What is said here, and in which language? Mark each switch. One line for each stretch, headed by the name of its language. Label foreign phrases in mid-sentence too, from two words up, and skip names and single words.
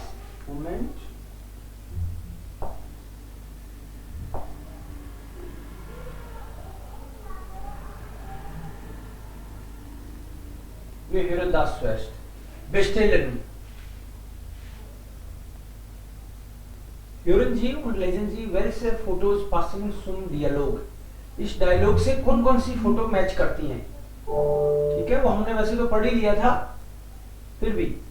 German: Moment. Wir hören das zuerst. Bestellen. Hören Sie und lesen Sie, welche Fotos passen zum Dialog.
Hindi: इस डायलॉग से कौन कौन सी फोटो मैच करती हैं। ठीक है, वो हमने वैसे तो पढ़ ही लिया था, फिर भी